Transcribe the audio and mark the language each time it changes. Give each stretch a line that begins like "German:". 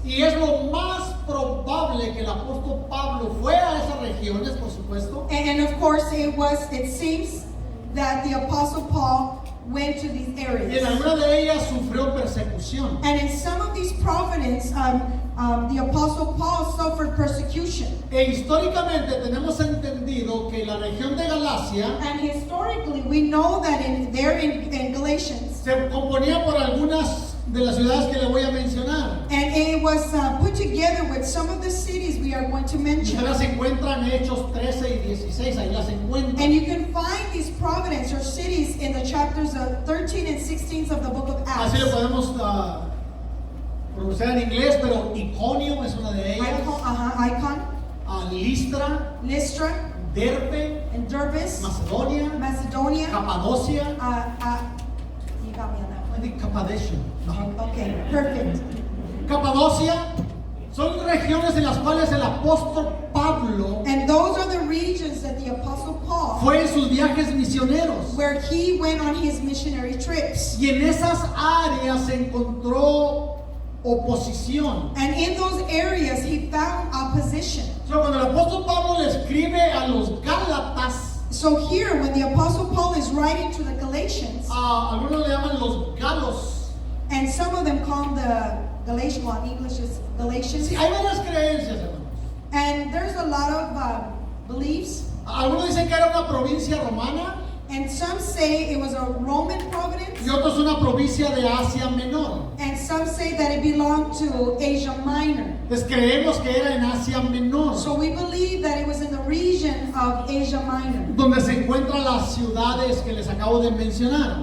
Spanish: Y es lo más probable que el apóstol Pablo fue a esas regiones, por supuesto.
English: And of course, it seems that the Apostle Paul went to these
Spanish: Y en
English: areas.
Spanish: alguna de ellas sufrió persecución.
English: And in some of these provinces, the Apostle Paul suffered persecution.
Spanish: E históricamente tenemos entendido que la región de Galacia
English: And historically, we know that in Galatians,
Spanish: se componía por algunas de las ciudades que le voy a mencionar.
English: and it was put together with some of the cities we are going to
Spanish: Y
English: mention.
Spanish: usted las encuentra en Hechos 13 y 16, ahí las encuentra.
English: And you can find these provinces or cities in the chapters of 13 and 16 of the book of Acts.
Spanish: Así lo podemos pronunciar en inglés, pero Iconio es una de ellas.
English: Icon,
Spanish: Listra,
English: Lystra,
Spanish: Derbe,
English: and Derbis,
Spanish: Macedonia,
English: Macedonia.
Spanish: Capadocia,
English: You got me on that I think Cappadocia. one. Okay, perfect.
Spanish: Capadocia son regiones en las cuales el apóstol Pablo
English: And And those are the regions that the Apostle Paul,
Spanish: fue en sus viajes misioneros.
English: where he went on his missionary trips.
Spanish: Y en esas áreas encontró oposición.
English: And in those areas, he found opposition.
Spanish: So, cuando el apóstol Pablo le escribe a los Gálatas,
English: So here, when the Apostle Paul is writing to the Galatians,
Spanish: algunos le llaman los galos.
English: and some of them call them the Galatians, well, in English is Galatians.
Spanish: Sí, hay varias creencias, hermanos.
English: And there's a lot of beliefs.
Spanish: Algunos dicen que era una provincia romana
English: And some say it was a Roman province.
Spanish: y otros una provincia de Asia Menor.
English: And some say that it belonged to Asia Minor.
Spanish: Entonces creemos que era en Asia Menor,
English: So we believe that it was in the region of Asia Minor,
Spanish: donde se encuentran las ciudades que les acabo de mencionar.